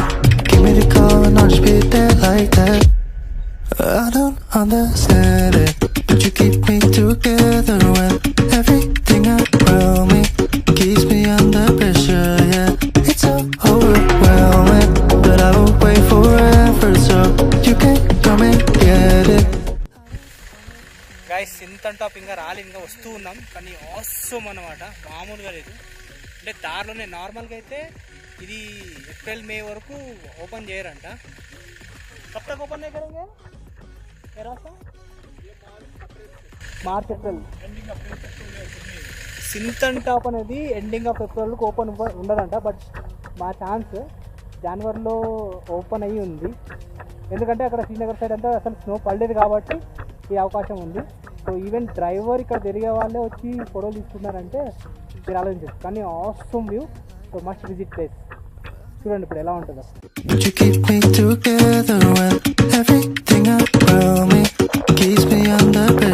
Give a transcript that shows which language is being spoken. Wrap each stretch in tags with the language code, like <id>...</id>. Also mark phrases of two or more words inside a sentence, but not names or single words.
<en>Give me the call and I'll just be there like that. I don't understand it, but you keep me together when everything around me keeps me under pressure, yeah. It's so overwhelming, but I will wait forever so you can come and get it.</en> <te>గైస్ సింతన్ టాప్ ఇంకా రాలేదు, ఇంకా వస్తూ ఉన్నాం. కానీ ఆసమ్ అన్నమాట, మామూలుగా లేదు. అంటే దారిలోనే నార్మల్గా అయితే ఇది ఏప్రిల్ మే వరకు ఓపెన్ చేయరంట.</te> <hi>कब तक ओपन नहीं करेंगे మార్చ్ ఏప్రిల్.</hi> <te>సింతన్ టాప్ అనేది</te> <en>ending of April</en> <te>ఓపెన్ ఉండదంట. బట్ మా ఛాన్స్ జనవరిలో ఓపెన్ అయ్యి ఉంది. ఎందుకంటే అక్కడ శ్రీనగర్ సైడ్ అంతా అసలు స్నో పడలేదు కాబట్టి ఈ అవకాశం ఉంది.</te> <en>so even driver</en> <te>ఇక్కడ తిరిగే వాళ్ళే వచ్చి ఫోటోలు తీసుకున్నారంటే మీరు ఆలోచించచ్చు. కానీ</te> <en>awesome view,</en> <te>సో</te> <en>must visit place.</en> <te>చూడండి ఇప్పుడు ఎలా ఉంటుందో.</te> <en>But you keep me together when everything around me keeps me under</en>